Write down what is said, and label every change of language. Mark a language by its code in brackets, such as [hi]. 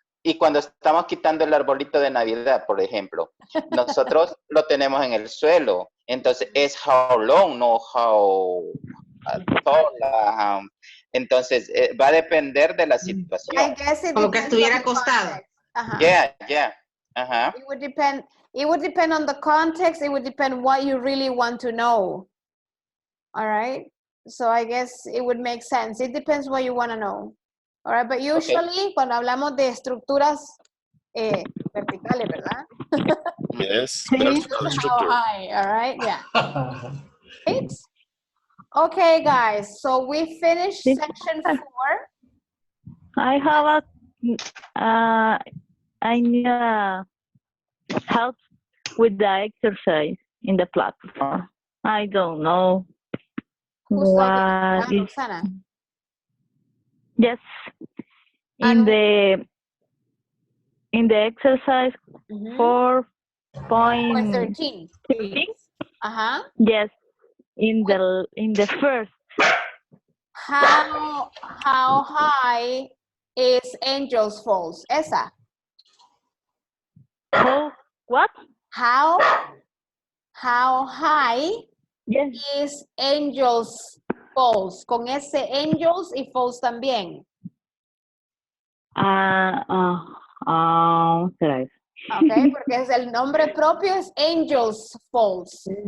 [es] Y cuando estamos quitando el arbolito de Navidad, por ejemplo, nosotros lo tenemos en el suelo. Entonces es how long, no how tall. Entonces va a depender de la situación. Como que estuviera acostado. [en] Yeah. Ajá. It would depend on the context. It would depend what you really want to know. All right. So I guess it would make sense. It depends what you want to know. All right. But usually, [es] cuando hablamos de estructuras verticales, ¿verdad? [en] Yes, vertical How structure. high? All right. Yeah. Right? Okay, guys. So we finished section 4. I have I need help with the exercise in the platform. I don't know what is. Yes, in the exercise 4.13. Yes, in the first. How high is Angels Falls? [es] Esa. [en] What? How high is Angels Falls? [es] Con ese Angels y Falls también. Okay, porque es el nombre propio es Angels Falls.